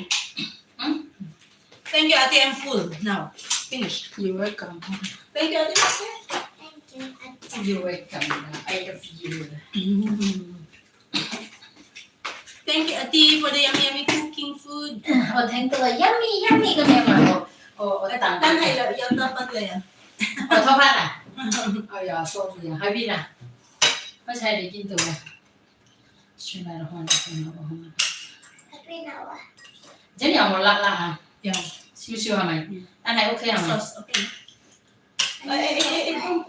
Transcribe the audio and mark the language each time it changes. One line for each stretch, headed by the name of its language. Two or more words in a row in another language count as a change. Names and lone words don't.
English: Thank you, Ate. I'm full now. Finish. You're welcome. Thank you, Ate. Thank you, Auntie. You're welcome. I love you. Thank you, Ate, for the yummy cooking food. Thank you. Yummy, yummy.
Filipino: Ganyan mo. Tanhay lang, yung dapat lang yan.
Cantonese: 偷饭啦！哎呀，sorry 啊，喺邊啊？開始喺你邊度啊？算啦，看啦，算啦，看。
English: Happy now.
Cantonese: 真有冇辣辣啊？有少少係咪？但係 OK 係咪？
English: sauce, okay. Ay, put.